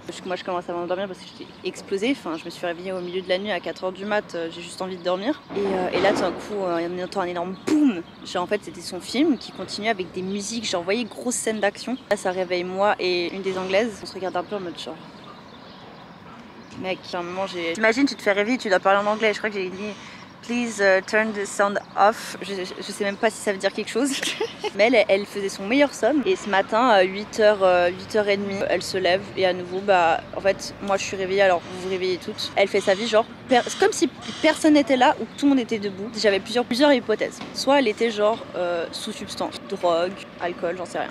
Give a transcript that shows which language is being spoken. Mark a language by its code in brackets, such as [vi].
[fr] Parce que moi je commence à m'endormir parce que j'étais explosée. Enfin, je me suis réveillée au milieu de la nuit à 4 h du mat, j'ai juste envie de dormir. Et là, tout d'un coup, on entend un énorme boum. Genre en fait, c'était son film qui continuait avec des musiques. Genre, vous voyez, grosse scène d'action. Là, ça réveille moi et une des anglaises. On se regarde un peu en mode genre. Mec, à un moment, T'imagines, tu te fais réveiller, tu dois parler en anglais. Je crois que j'ai dit. [en] Please turn the sound off. [fr] Je sais même pas si ça veut dire quelque chose. Mais elle faisait son meilleur somme. Et ce matin, à 8h, 8h30, elle se lève. Et à nouveau, bah, en fait, moi je suis réveillée, alors vous vous réveillez toutes. Elle fait sa vie, genre, c'est comme si personne n'était là ou que tout le monde était debout. J'avais plusieurs hypothèses. Soit elle était genre sous substance, drogue, alcool, j'en sais rien.